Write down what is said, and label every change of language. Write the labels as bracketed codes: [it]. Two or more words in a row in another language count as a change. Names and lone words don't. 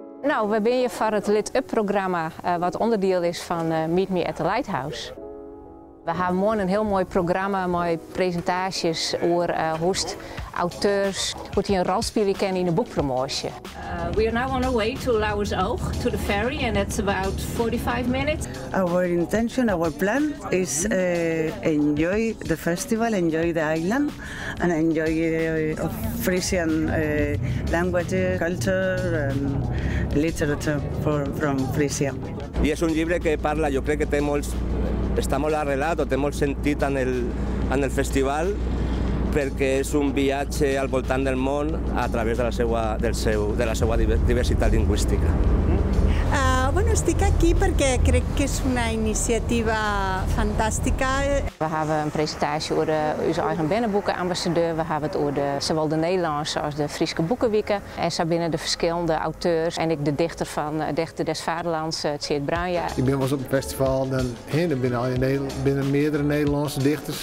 [nl] Nou, we zijn hier voor het Lit Up programma, wat onderdeel is van Meet Me at the Lighthouse. We hebben morgen een heel mooi programma met presentaties over hoe auteurs die een rol spelen kunnen in de boekpromotie. [en] We are now on our way to Lauwersoog, to the ferry, and it's about 45 minutes. Our intention, our plan is enjoy the festival, enjoy the island, and enjoy Frisian language, culture, and literature from Frisia. [ca] I és un llibre que parla, jo crec que està molt arrelat o té molt sentit en el festival perquè és un viatge al voltant del món a través de la seva diversitat lingüística. Bueno, estic aquí perquè crec que és una iniciativa fantàstica. [nl] We hebben een presentatie over onze eigen binnenboekenambassadeur. We hebben het over zowel de Nederlandse als de Friese boekenweken. En zo binnen de verschillende auteurs. En ik de dichter des Vaderlands, Tjeerd Bruinja. Ik ben wel eens op een festival, dan binnen meerdere Nederlandse dichters.